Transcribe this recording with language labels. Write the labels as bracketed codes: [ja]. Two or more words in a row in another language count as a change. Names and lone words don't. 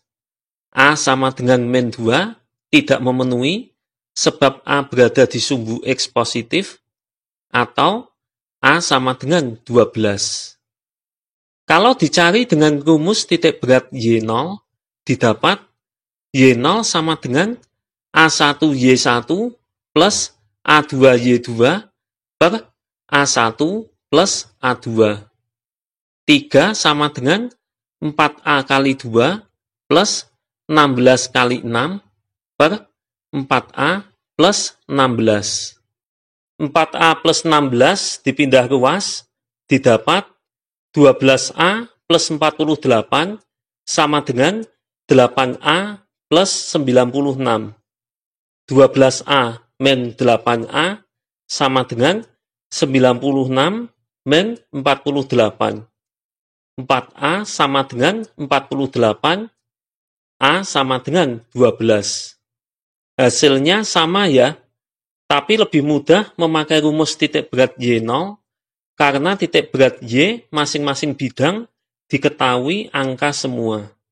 [id] A sama dengan min 2 tidak memenuhi sebab A berada di sumbu X positif, atau A sama dengan 12. Kalau dicari dengan rumus titik berat Y0, didapat Y0 sama dengan A1Y1 plus A2Y2 per A1 plus A2. 3 sama dengan 4A kali 2 plus 16 kali 6 per 4A plus 16. 4A plus 16 dipindah ruas, didapat 12A plus 48 sama dengan 8A plus 96. 12A min 8A sama dengan 96 min 48. 4A sama dengan 48, A sama dengan 12. Hasilnya sama ya, tapi lebih mudah memakai rumus titik berat Y0 karena titik berat Y masing-masing bidang diketahui angka semua.